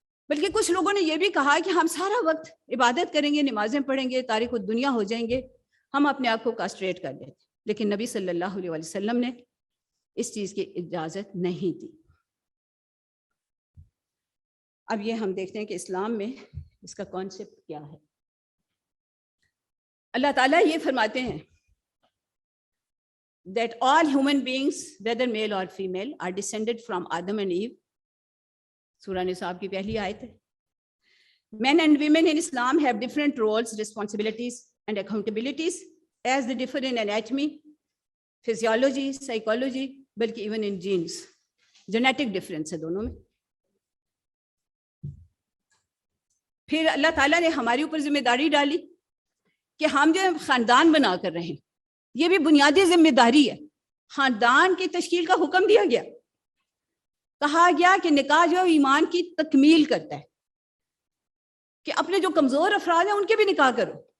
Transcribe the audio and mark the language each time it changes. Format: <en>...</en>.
<ur>بلکہ کچھ لوگوں نے یہ بھی کہا کہ ہم سارا وقت عبادت کریں گے، نمازیں پڑھیں گے، تارک الدنیا ہو جائیں گے، ہم اپنے آپ کو کاسٹریٹ کر دیتے. لیکن نبی صلی اللہ علیہ وسلم نے اس چیز کی اجازت نہیں دی. اب یہ ہم دیکھتے ہیں کہ اسلام میں اس کا کانسیپٹ کیا ہے. اللہ تعالیٰ یہ فرماتے ہیں</ur> <en>that all human beings, whether male or female, are descended from Adam and Eve.</en> <ur>سورہ نساء کی پہلی آیت ہے.</ur> <en>Men and women in Islam have different roles, responsibilities and accountabilities as they differ in anatomy, physiology, psychology,</en> <ur>بلکہ</ur> <en>even in genes. Genetic difference</en> <ur>ہے دونوں میں. پھر اللہ تعالیٰ نے ہمارے اوپر ذمہ داری ڈالی کہ ہم جو خاندان بنا کر رہے ہیں، یہ بھی بنیادی ذمہ داری ہے. خاندان کی تشکیل کا حکم دیا گیا، کہا گیا کہ نکاح جو ایمان کی تکمیل کرتا ہے، کہ اپنے جو کمزور افراد ہیں ان کے بھی نکاح کرو.</ur>